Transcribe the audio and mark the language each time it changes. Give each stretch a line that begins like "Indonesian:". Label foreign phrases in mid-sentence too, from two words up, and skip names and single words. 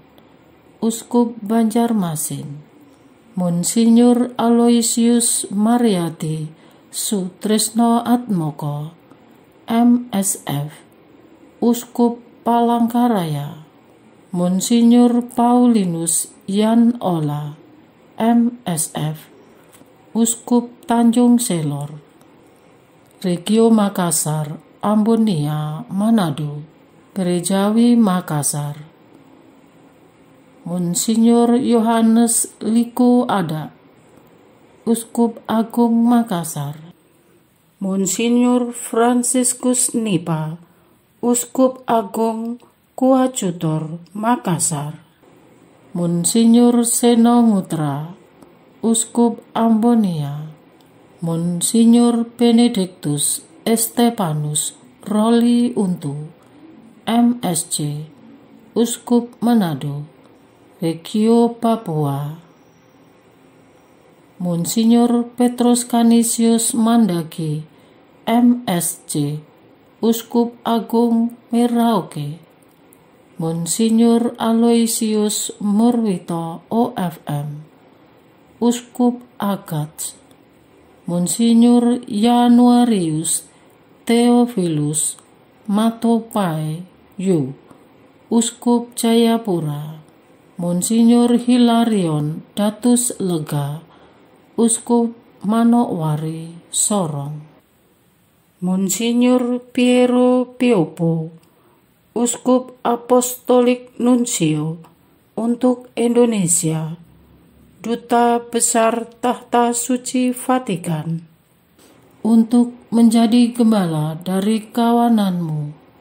Indonesian: Uskup Banjarmasin, Monsinyur Aloysius Mariati Sutrisno Atmoko, MSF, Uskup Palangkaraya, Monsinyur Paulinus Yan Ola, MSF, Uskup Tanjung Selor, Regio Makassar, Ambonia, Manado, Gerejawi Makassar, Monsinyur Yohanes Liku Ada, Uskup Agung Makassar, Monsinyur Franciscus Nipa, Uskup Agung Kuacutor Makassar, Monsinyur Seno Mutra, Uskup Ambonia, Monsinyur Benedictus Estepanus Roli Untu, MSC, Uskup Manado, Regio Papua, Monsinyur Petrus Canisius Mandagi, MSc, Uskup Agung Merauke, Monsinyur Aloysius Murwito OFM, Uskup Agats, Monsinyur Januarius Theophilus Matopai Yu, Uskup Jayapura, Monsinyur Hilarion Datus Lega, Uskup Manokwari Sorong, Monsinyur Piero Piopo, Uskup Apostolik Nuncio untuk Indonesia, Duta Besar Tahta Suci Vatikan, untuk menjadi gembala dari kawananmu.